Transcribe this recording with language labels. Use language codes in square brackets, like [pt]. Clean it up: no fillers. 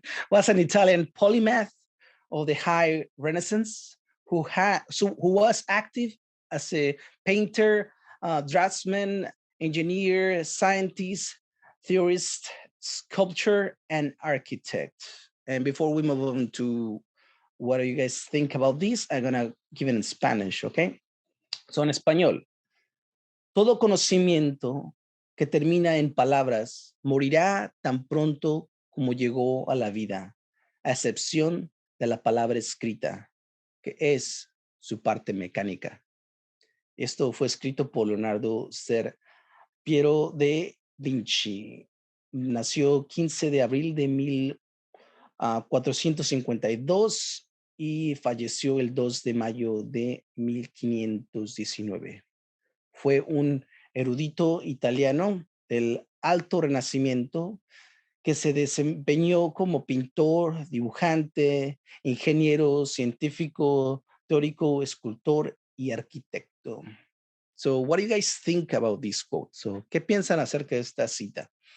[en] Was an Italian polymath of the High Renaissance who was active as a painter, draftsman, engineer, scientist, theorist, sculptor, and architect. And before we move on to what do you guys think about this, I'm gonna give it in Spanish, okay? So [es] en español, Todo conocimiento que termina en palabras morirá tan pronto como llegó a la vida, a excepción de la palabra escrita, que es su parte mecánica. Esto fue escrito por Leonardo Ser Piero de Vinci. Nació 15 de abril de 1452 y falleció el 2 de mayo de 1519. Fue un erudito italiano del Alto Renacimiento que se desempeñó como pintor, dibujante, ingeniero, científico, teórico, escultor y arquitecto. [en] So, what do you guys think about this quote? So, [es] ¿qué piensan acerca de esta cita?